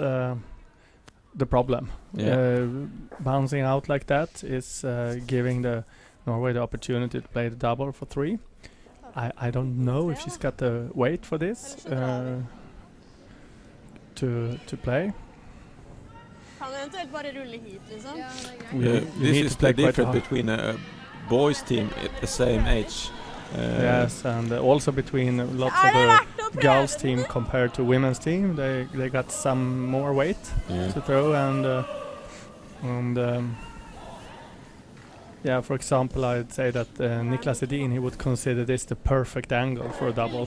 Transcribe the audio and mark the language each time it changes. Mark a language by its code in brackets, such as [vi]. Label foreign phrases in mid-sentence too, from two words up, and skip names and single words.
[en] And that's the problem. Yeah. Bouncing out like that is giving the Norway the opportunity to play the double for 3. I don't know if she's got the weight for this to play. [no] Kan eventuelt bare rulle hit, liksom. [en] This is the difference between a boys team at the same age. Yes, and also between lots of the girls team compared to women's team, they got some more weight to throw, and yeah, for example, I'd say that Niklas Edin, he would consider this the perfect angle for a double.